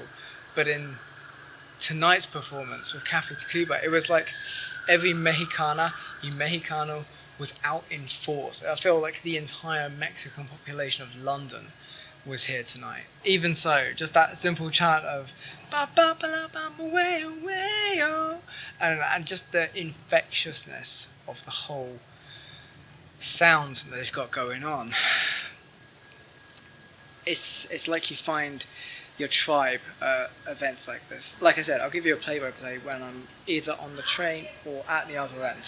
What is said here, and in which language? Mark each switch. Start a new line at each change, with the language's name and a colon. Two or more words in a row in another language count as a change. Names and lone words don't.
English: But in tonight's performance with Cafe Tacvba, it was like every
Spanish: Mexicana y Mexicano
English: was out in force. I feel like the entire Mexican population of London was here tonight. Even so, just that simple chant of ba ba ba la ba ba way way oh, and just the infectiousness of the whole sounds that they've got going on. It's like you find your tribe events like this. Like I said, I'll give you a play-by-play when I'm either on the train or at the other end.